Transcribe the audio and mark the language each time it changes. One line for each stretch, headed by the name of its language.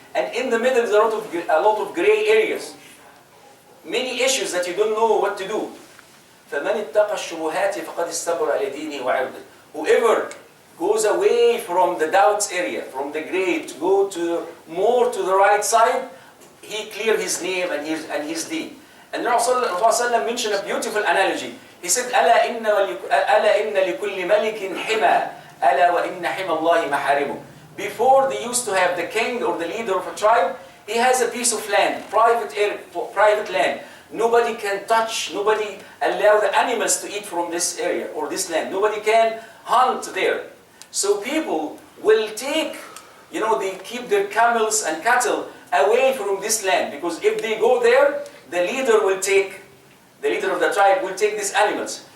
English: And in the middle there are a lot of gray areas. Many issues that you don't know what to do.
Arabic: فَمَنِ اتَّقَى الشُّبُهَاتِ فَقَدْ اسْتَبْرَأَ لِدِينِهِ وَعِرْضِهِ.
English: Whoever goes away from the doubts area, from the gray, to go to more to the right side, he cleared his name and his deen. And Rasulullah mentioned a beautiful analogy. He said,
Arabic: أَلَا إِنَّ لِكُلِّ مَلِكٍ حِمَى أَلَا وَإِنَّ حِمَى اللَّهِ مَحَارِمُهُ.
English: Before they used to have the king or the leader of a tribe, he has a piece of land, private land. Nobody can touch, nobody allow the animals to eat from this area or this land. Nobody can hunt there. So people will take, they keep their camels and cattle away from this land, because if they go there, the leader of the tribe will take these animals.